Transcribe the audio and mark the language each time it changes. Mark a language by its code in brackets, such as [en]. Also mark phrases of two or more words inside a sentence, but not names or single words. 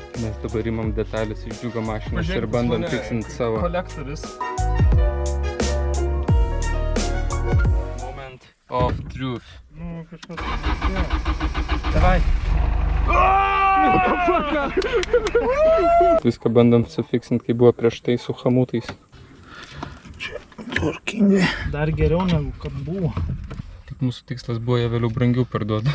[lt] Mes dabar imam detalės iš džiugo mašinos ir bandom fiksinti savo. Kolektorius. [en] Moment of truth. [lt] Nu, kažkas pasisėjo. Davai. Viską bandom sufiksinti, kaip buvo prieš tai su hamutais. Tvarkingai. Dar geriau negu kad buvo. Tik mūsų tikslas buvo ją vėliau brangiau parduoti.